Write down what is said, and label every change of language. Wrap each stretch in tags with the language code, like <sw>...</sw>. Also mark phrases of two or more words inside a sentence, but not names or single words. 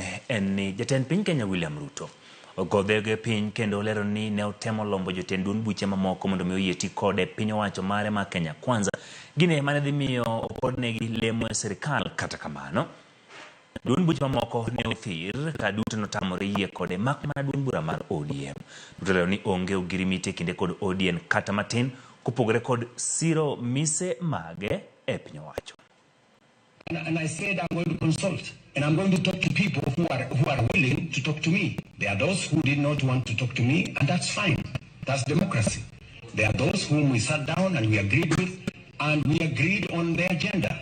<luo>en ni jatend piny Kenya William Ruto ogodhege piny kendo lero ni ne otemo lombo jotend duond buche mamoko mondo mi oyie ti kode piny owacho mare ma Kenya Kwanza gine mane dhi miyo opodnegi lemo e sirikal. Kata kamano duond buche mamoko ne othir ka duto notamore yie kode mak mana duond bura mar ODM. Ruto lero ni onge ogirimiti kinde kod ODM kata matin kupogore kod siro mise mage e piny owacho.</luo> <en>And I said I'm going to consult, and I'm going to talk to people who are willing to talk to me. There are those who did not want to talk to me, and that's fine. That's democracy. There are those whom we sat down and we agreed with, and we agreed on the agenda.</en>